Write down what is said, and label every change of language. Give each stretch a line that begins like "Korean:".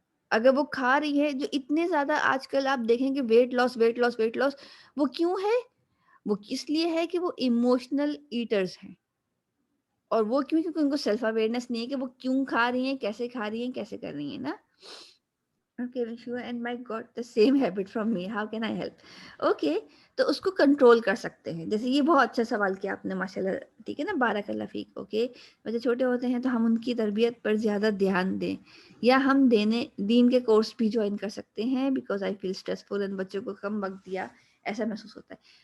Urdu: اگر وہ کھا رہی ہے، جو اتنے زیادہ آج کل آپ دیکھیں کہ ویٹ لاس، وہ کیوں ہے؟ وہ اس لیے ہے کہ وہ ایموشنل ایٹرز ہیں. اور وہ کیوں؟ کیونکہ ان کو سیلف اویئرنیس نہیں ہے کہ وہ کیوں کھا رہی ہیں، کیسے کھا رہی ہیں، کیسے کر رہی ہیں نا.
English: Okay, sure, and my God, the same habit from me. How can I help?
Urdu: Okay, تو اس کو کنٹرول کر سکتے ہیں. جیسے یہ بہت اچھا سوال کیا آپ نے، ماشاءاللہ. ٹھیک ہے نا، بارک اللہ فیک. اوکے، بچے چھوٹے ہوتے ہیں تو ہم ان کی تربیت پر زیادہ دھیان دیں، یا ہم دین کے کورس بھی جوائن کر سکتے ہیں.
English: because I feel stressful,
Urdu: ان بچوں کو کم وقت دیا ایسا محسوس ہوتا ہے.